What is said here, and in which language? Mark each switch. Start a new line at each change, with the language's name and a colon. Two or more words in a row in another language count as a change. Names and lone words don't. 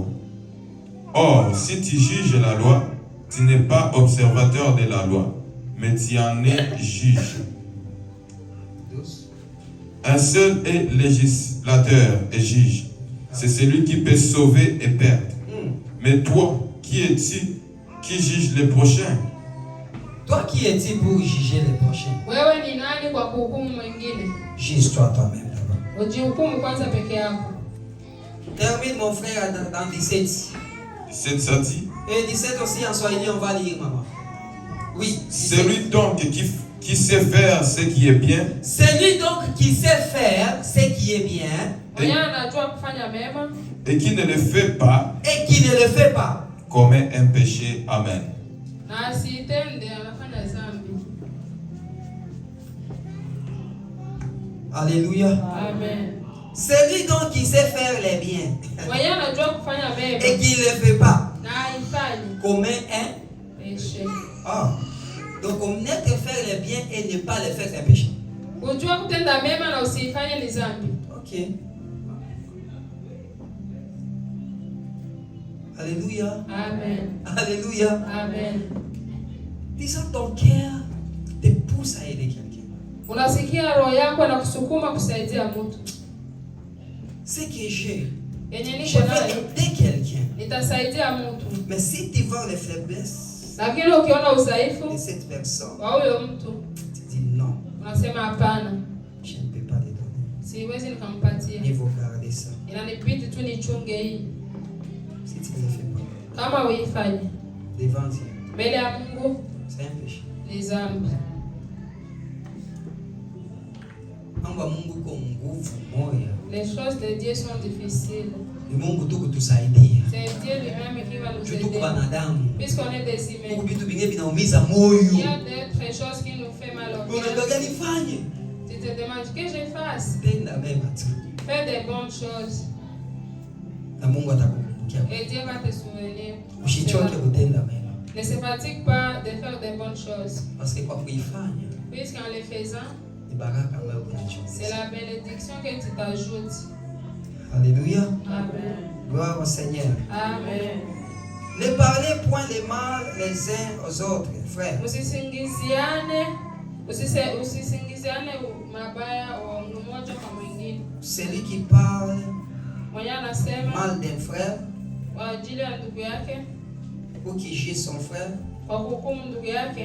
French: Or, si tu juges la loi, tu n'es pas observateur de la loi, mais tu en es juge. Un seul est législateur et juge. C'est celui qui peut sauver et perdre. Mais toi, qui es-tu qui juge les prochains? Toi qui es-tu pour juger les prochains?
Swahili: Wewe ni nani kwa kuhukumu mwingine?
French: Juge-toi toi-même d'abord.
Swahili: Ujihukumu kwanza peke yako.
French: Termine mon frère dans 17. 17 ça dit. Et 17 aussi en Swahili, on va lire, maman. Oui. 17. Celui donc qui sait faire ce qui est bien. Celui donc qui sait faire ce qui est bien.
Swahili: Mwenye anajua kufanya mema.
French: Et qui ne le fait pas. Et qui ne le fait pas. Commet un péché. Amen.
Swahili: Na asitende anafanya dhambi.
French: Alléluia. Amen. Celui donc qui sait faire les biens
Swahili: Mwenye anajua kufanya mema
French: et qui ne le fait pas
Swahili: na haifanyi
French: commet un péché. Donc connaître faire les biens et ne pas les faire, c'est un péché.
Swahili: Kujua kutenda mema na usifanye ni dhambi.
French: Ok. Alléluia. Amen. Alléluia. Amen. Disons ton cœur te pousse à aider quelqu'un.
Swahili: Unasikia roho yako na kusukuma kusaidia mtu.
French: Ce que j'ai,
Swahili: Yenye
French: je
Swahili: niko
French: vais
Swahili: nayo
French: aider quelqu'un.
Swahili: nitasaidia mtu.
French: Mais si tu vois les faiblesses
Swahili: Lakini ukiona udhaifu
French: de cette personne,
Swahili: wa huyo mtu
French: tu dis non,
Swahili: unasema hapana,
French: je ne peux pas les donner.
Swahili: siwezi nikampatia.
French: Il faut garder ça.
Swahili: Inanibidi tu nichunge hii.
French: Si tu ne le fais pas,
Swahili: Kama uifanye
French: devant Dieu,
Swahili: mbele ya Mungu
French: c'est un péché.
Swahili: ni dhambi. Amba Mungu kwa nguvu moya.
French: Les choses de Dieu sont difficiles.
Swahili: Ni Mungu tu kutusaidia.
French: C'est Dieu lui-même qui va nous
Swahili: Tu tuko
French: aider.
Swahili: banadamu.
French: Puisqu'on est des humains.
Swahili: Mungu vitu vingine vinaumiza moyo.
French: Il y a d'autres choses qui nous font mal au
Swahili: Unataka
French: cœur.
Swahili: nifanye?
French: Tu te demandes que je fasse.
Swahili: Tenda mema tu.
French: Fais des bonnes choses.
Swahili: Na Mungu atakukumbukia.
French: Et Dieu va te souvenir.
Swahili: Usichoke kutenda mema.
French: Ne se fatigue pas de faire des bonnes choses. Parce que
Swahili: kwa kuifanya
French: Puisqu'en les faisant,
Swahili: ni baraka ambayo unachukua.
French: c'est la bénédiction que tu t'ajoutes. Alléluia. Amen. Gloire au Seigneur. Amen. Ne parlez point les mal les uns aux autres, frères.
Swahili: Usisingiziane mabaya wa mmoja kwa mwingine.
French: Celui qui parle
Swahili: Mwenye anasema
French: mal d'un frère
Swahili: kwa ajili ya ndugu yake,
French: ou qui juge son frère
Swahili: kwa kuhukumu ndugu yake,